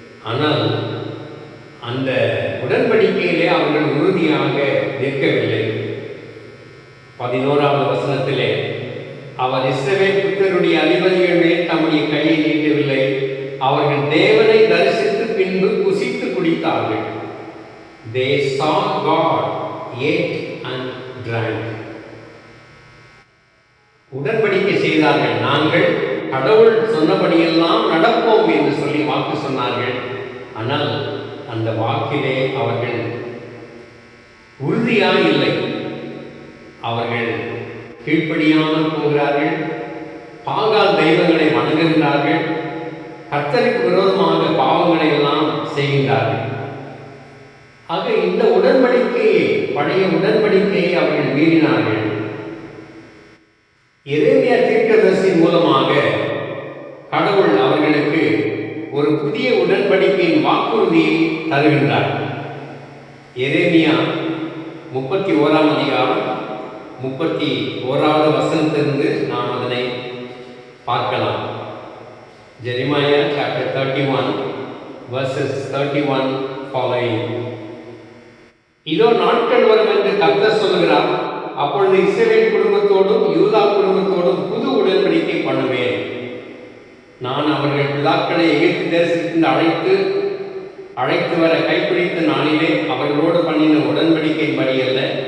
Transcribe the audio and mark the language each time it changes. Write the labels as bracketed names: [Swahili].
[Tamil] ஆனால் அந்த உடன்படிக்கையிலே அவர்கள் உறுதியாக நிற்கவில்லை. 11வது வசனத்திலே அவர் இஸ்ரவேல் புத்திரருடைய அதிபதிகள் மேல் தம்முடைய கையை நீட்டவில்லை. அவர்கள் தேவனை தரிசித்து பின்பு புசித்து குடித்தார்கள். [English] They saw God, ate and drank. [Tamil] உடன்படிக்கை செய்தார்கள். நாங்கள் கடவுள் சொன்னபடியெல்லாம் நடப்போம் என்று சொல்லி வாக்கு சொன்னார்கள். ஆனால் அந்த வாக்கிலே அவர்கள் உறுதியாக இல்லை. அவர்கள் கீழ்ப்படியாமல் போகிறார்கள். பாகால் தெய்வங்களை வணங்குகிறார்கள். கர்த்தருக்கு விரோதமாக பாவங்களை எல்லாம் செய்கின்றார்கள். ஆக இந்த உடன்படிக்கையை, பழைய உடன்படிக்கையை அவர்கள் மீறினார்கள். எரேமியா தீர்க்கதரிசி மூலமாக கடவுள் அவர்களுக்கு ஒரு புதிய உடன்படிக்கையின் வாக்குறுதியை தருகின்றார். எரேமியா 31ஆம் அதிகாரம் 31வது வசனத்திலிருந்து நாம் அதனை பார்க்கலாம். [English] Jeremiah chapter 31 verses 31 following. [Tamil] இதோ நாட்கள் வரும் என்று கர்த்தர் சொல்கிறார். அப்பொழுது இஸ்ரவேல் குடும்பத்தோடும் யூதா குடும்பத்தோடும் புது உடன்படிக்கை பண்ணுவேன். நான் அவர்கள் பிதாக்களை எகிப்து தேசத்திலிருந்து அழைத்து வர கைப்பிடித்த நாளிலே அவர்களோடு பண்ணின உடன்படிக்கையின்படி அல்ல.